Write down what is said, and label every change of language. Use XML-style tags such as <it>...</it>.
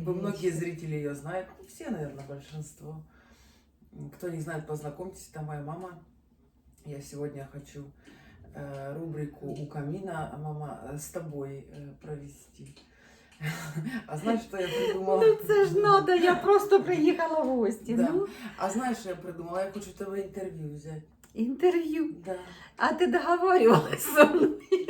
<ru>Многие вечер. зрители ее знают, все, наверное, большинство. Кто не знает, познакомьтесь, это моя мама. Я сегодня хочу рубрику «У камина», мама, с тобой провести. А знаешь, что я придумала?</ru> <uk>Ну це ж надо, я просто приїхала в гості.</uk> <ru>Да. Ну, А знаешь, что я придумала? Я хочу тебе интервью взять.</ru> <uk>інтерв'ю.</uk> <ru>Да.</ru> <uk>А ти договарювалася зі мною?</uk>